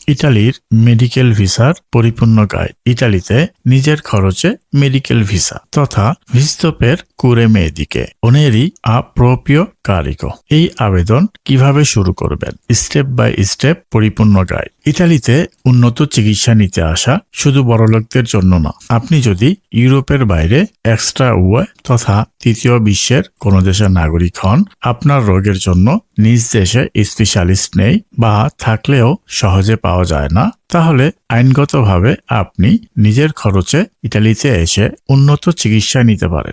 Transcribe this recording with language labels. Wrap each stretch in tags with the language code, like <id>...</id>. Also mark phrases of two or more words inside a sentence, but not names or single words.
<bn>ইটালির মেডিকেল ভিসার পরিপূর্ণ গাইড। ইটালিতে নিজের খরচে মেডিকেল ভিসা তথা</bn> <it>visto per cure mediche oneri a proprio carico।</it> <bn>এই আবেদন কিভাবে শুরু করবেন,</bn> <en>step by step</en> <bn>পরিপূর্ণ গাইড। ইটালিতে উন্নত চিকিৎসা নিতে আসা শুধু বড়লোকদের জন্য না। আপনি যদি ইউরোপের বাইরে এক্সট্রা ওয়ে তথা তৃতীয় বিশ্বের কোনো দেশের নাগরিক হন, আপনার রোগের জন্য নিজ দেশে স্পেশালিস্ট নেই বা থাকলেও সহজে পাওয়া যায় না, তাহলে আইনগতভাবে আপনি নিজের খরচে ইটালিতে এসে উন্নত চিকিৎসা নিতে পারেন।</bn>